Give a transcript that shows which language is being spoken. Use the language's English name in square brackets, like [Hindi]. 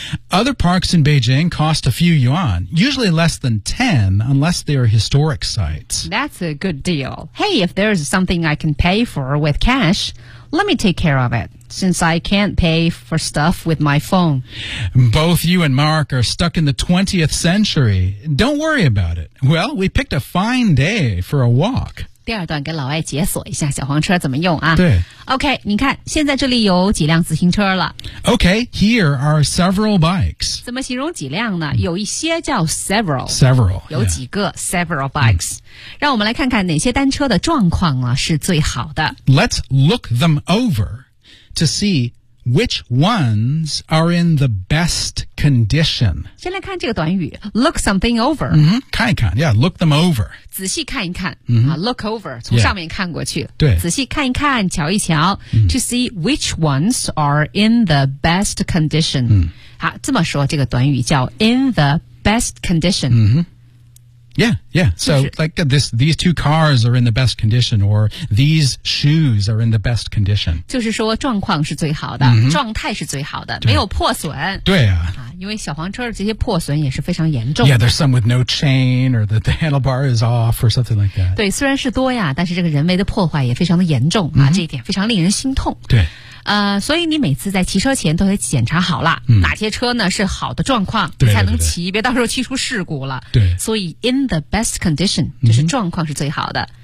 [English] Other parks in Beijing cost a few yuan, usually less than 10 unless they are historic sites. That's a good deal. Hey, if there's something I can pay for with cash, let me take care of it, since I can't pay for stuff with my phone. Both you and Mark are stuck in the 20th century. Don't worry about it. Well, we picked a fine day for a walk. [Chinese] 第二段给老外解锁一下小黄车怎么用啊。对。 OK, 你看现在这里有几辆自行车了。 [English] OK, here are several bikes. [Chinese] 怎么形容几辆呢？有一些叫 several。 [English] Several, [Chinese] 有几个、 [English] yeah. several bikes. [Chinese] 让我们来看看哪些单车的状况啊是最好的。 [English] Let's look them over to see which ones are in the best condition. [Chinese] 先来看这个短语 [English] look something over.、 Mm-hmm. [Chinese] 看一看 [English] yeah, look them over. [Chinese] 仔细看一看、 mm-hmm. [English] look over, [Chinese] 从上面看过去。 [English] Yeah. [Chinese] 对。仔细看一看瞧一瞧、mm-hmm. [English] to see which ones are in the best condition.、 Mm-hmm. [Chinese] 好这么说这个短语叫 [English] in the best condition.、 Mm-hmm. Yeah, yeah. So, like, these two cars are in the best condition, or these shoes are in the best condition. [Chinese] 就是说状况是最好的、 mm-hmm. 状态是最好的没有破损。对啊。因为小黄车这些破损也是非常严重的。 [English] Yeah, there's some with no chain, or the handlebar is off, or something like that. [Chinese] 对，虽然是多呀，但是这个人为的破坏也非常的严重、 mm-hmm. 啊，这一点非常令人心痛。对。所以你每次在骑车前都得检查好了、嗯、哪些车呢是好的状况对对对才能骑别到时候骑出事故了对所以 [English] in the best condition [Chinese] 就是状况是最好的、